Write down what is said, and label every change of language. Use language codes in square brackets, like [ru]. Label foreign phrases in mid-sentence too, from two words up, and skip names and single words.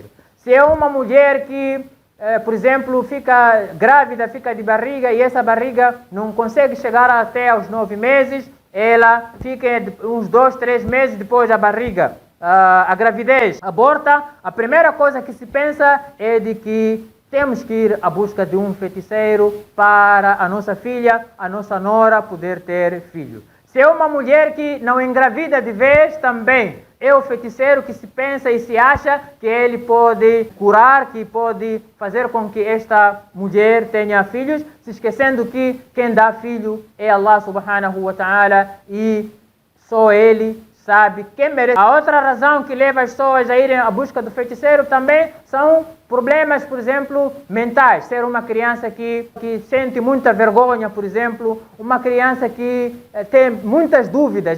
[pt] Se é uma mulher que, por exemplo, fica grávida, fica de barriga e essa barriga não consegue chegar até aos 9 meses, ela fica uns 2, 3 meses depois da barriga, a gravidez aborta, a primeira coisa que se pensa é de que temos que ir à busca de um feiticeiro para a nossa filha, a nossa nora poder ter filho. Se é uma mulher que não engravida de vez, também é o feiticeiro que se pensa e se acha que ele pode curar, que pode fazer com que esta mulher tenha filhos, se esquecendo que quem dá filho é [ar] الله سبحانه وتعالى [pt] e só ele sabe quem merece. A outra razão que leva as pessoas a irem à busca do feiticeiro também são problemas, por exemplo, mentais. Ser uma criança que sente muita vergonha, por exemplo, uma criança que tem muitas dúvidas.